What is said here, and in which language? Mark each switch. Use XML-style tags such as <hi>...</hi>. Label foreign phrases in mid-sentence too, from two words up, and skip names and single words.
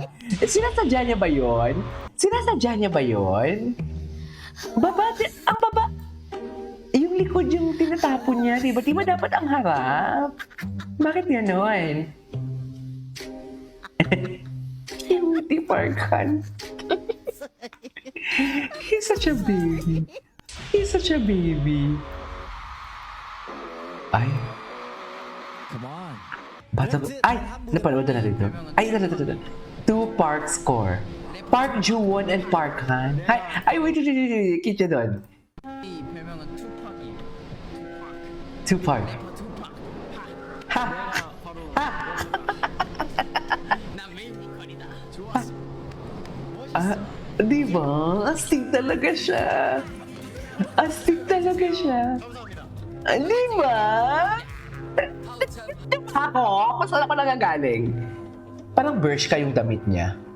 <tl>Sinasadya niya ba yun? Ang baba. Yung likod yung tinatapon niya, di ba? Di ba dapat ang harap? Bakit gano'n?</tl> <en>Cutie Parkhan. He's such a baby.</en> <tl>Ay.</tl> <en>Come on.</en> <tl>Ay! Napanood na natin ito. Ay, ito. 2</tl> <en>Park Score.</en> <tl>Park Ju-won and Park Han. Ay,</tl> <en>wait.</en> <tl>Kita doon.</tl> <ko>이 별명은 투팍이에요.</ko> <en>Two Park.</en> <ko>래퍼 투팍. Ha! 내가</ko> <tl>Ah, di ba? Astig talaga siya. Astig talaga siya. Di ba? Ako? Kung saan ako nagagaling? Parang Bershka yung damit niya.</tl>